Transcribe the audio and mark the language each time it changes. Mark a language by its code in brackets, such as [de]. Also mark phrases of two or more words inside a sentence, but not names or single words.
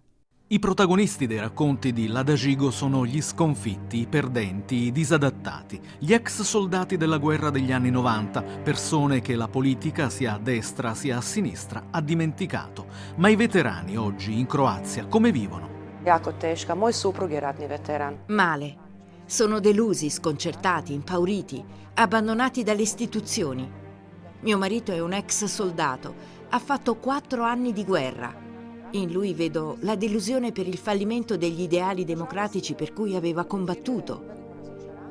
[it] I protagonisti dei racconti di Ladagigo sono gli sconfitti, i perdenti, i disadattati, gli ex soldati della guerra degli anni 90, persone che la politica, sia a destra sia a sinistra, ha dimenticato. Ma i veterani oggi in Croazia come vivono? [hr] Jako teška. Moj suprug je ratni veteran. [it] Male. Sono delusi, sconcertati, impauriti, abbandonati dalle istituzioni. Mio marito è un ex soldato, ha fatto 4 anni di guerra. In lui vedo la delusione per il fallimento degli ideali democratici per cui aveva combattuto.